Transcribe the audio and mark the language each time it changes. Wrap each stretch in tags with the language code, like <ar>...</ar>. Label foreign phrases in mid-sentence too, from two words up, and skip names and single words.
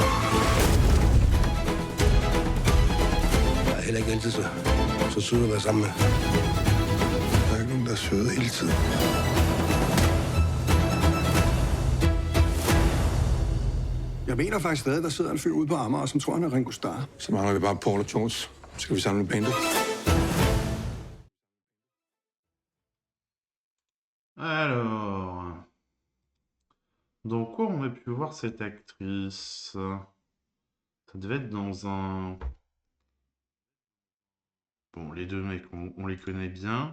<da>Jeg er heller ikke altid så sød at være sammen med. Der er ikke nogen, der er søde hele tiden. Jeg mener faktisk stadig, der sidder en fyr ude på Amager, som tror, han er Ringo Starr. Så mangler vi bare Paul og Jones. Skal vi samle bandet?</da> <fr>Alors, dans quoi on a pu voir cette actrice? Ça devait être dans un... Bon, les deux mecs, on les connaît bien.</fr>